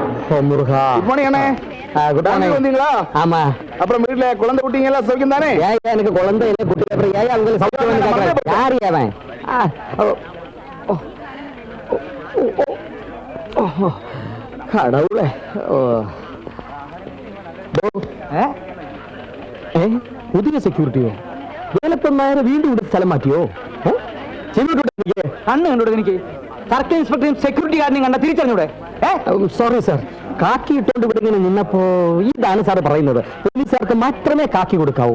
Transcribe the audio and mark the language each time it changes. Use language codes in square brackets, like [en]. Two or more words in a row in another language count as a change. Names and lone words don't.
[ta] முருகா. [en] good morning [ta] அண்ணே. [en] good morning. [ta] வந்தீங்களா? ஆமா. அப்புறம் வீட்ல குழந்தை குட்டிங்க எல்லாம் சௌக்கியம் தானே? எனக்கு குழந்தை இல்ல, குட்டி அப்புறம் ஏன் அவங்க சௌக்கியம் கேக்குறாங்க? யாரு அவன்? கடவுளே. [ml] പുതിയ സെക്യൂരിറ്റിയോ? വേലപ്പന്മാരെ വീണ്ടും ഇവിടെ സ്ഥലം മാറ്റിയോ? കണ്ണ് കണ്ടോടെ എനിക്ക് [en] circle inspector security guard [ml] കണ്ട തിരിച്ചറിഞ്ഞൂടെ? [en] sorry sir, [ml] കാക്കി ഇട്ടുകൊണ്ട് ഇവിടെ ഇങ്ങനെ നിന്നപ്പോ ഇതാണ് സാർ പറയുന്നത്, പോലീസുകാർക്ക് മാത്രമേ കാക്കി കൊടുക്കാവൂ.